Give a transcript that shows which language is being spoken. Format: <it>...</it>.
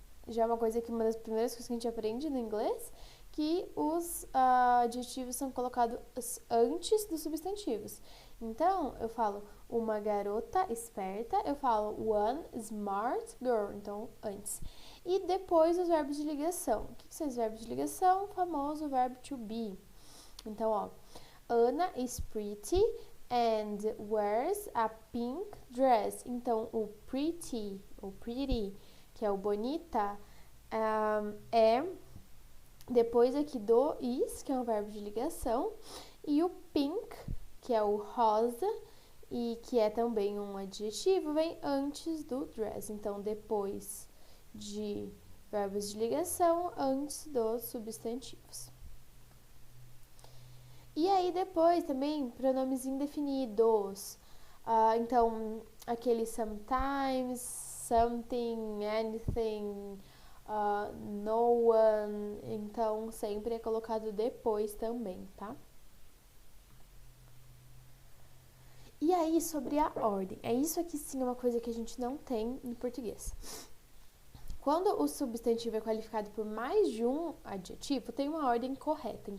<pt>Já é uma coisa que uma das primeiras coisas que a gente aprende no inglês, que os adjetivos são colocados antes dos substantivos. Então, eu falo uma garota esperta, eu falo</pt> <en>one smart girl,</en> <pt>então antes. E depois os verbos de ligação. O que são os verbos de ligação? O famoso verbo to be. Então, ó,</pt> <en>Anna is pretty and wears a pink dress.</en> <pt>Então, o pretty, que é o bonita, é depois aqui do is, que é um verbo de ligação, e o pink, que é o rosa, e que é também um adjetivo, vem antes do dress. Então, depois de verbos de ligação, antes dos substantivos. E aí, depois também, pronomes indefinidos. Então, aquele</pt> <en>sometimes, something, anything, no one.</en> <pt>Então, sempre é colocado depois também, tá? E aí, sobre a ordem. É isso aqui sim, é uma coisa que a gente não tem no português. Quando o substantivo é qualificado por mais de um adjetivo, tem uma ordem correta.</pt>